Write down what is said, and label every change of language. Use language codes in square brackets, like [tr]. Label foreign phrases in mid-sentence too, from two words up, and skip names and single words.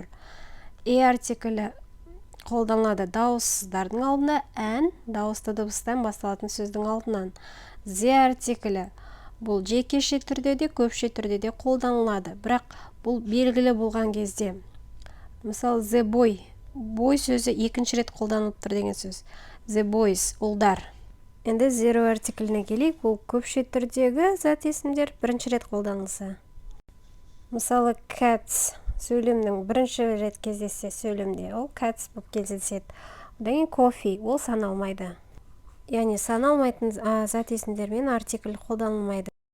[kk] Артиклі қолданылады дауыссыздардың алдына, ән дауысты дыбыстан басталатын сөздің алдынан. The артиклі бұл жекеше түрде де, көпше түрде де қолданылады, бірақ бұл белгілі болған кезде. Мысалы, [en] the boy, boy [kk] сөзі екінші рет қолданылып тұр деген сөз. [en] The boys, [kk] ұлдар. Енді zero артикліне келейік, бұл көпше түрдегі зат есімдер бірінші рет қолданылса. Мысалы, cats сөйлемнің бірінші рет кездессе сөйлемде, ол cats болып кездеседі. Одан кейін coffee, ол саналмайды. Яғни саналмайтын зат есімдермен артикль қолданылмайды.